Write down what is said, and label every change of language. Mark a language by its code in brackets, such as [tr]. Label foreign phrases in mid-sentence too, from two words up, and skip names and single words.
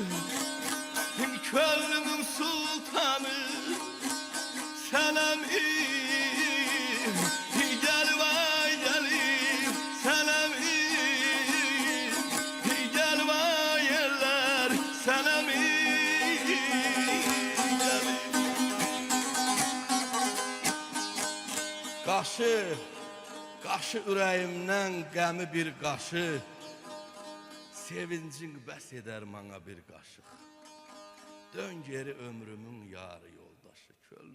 [tr] Könlümün sultanı Senem'im, gel vay gelim Senem'im, gel vay yerler Senem'im, gelim. [az] Qaşı ürəyimdən qəmi bir qaşı. Sevincin bəs edər mana bir qaşıq. Dön geri ömrümün yarı yoldaşı.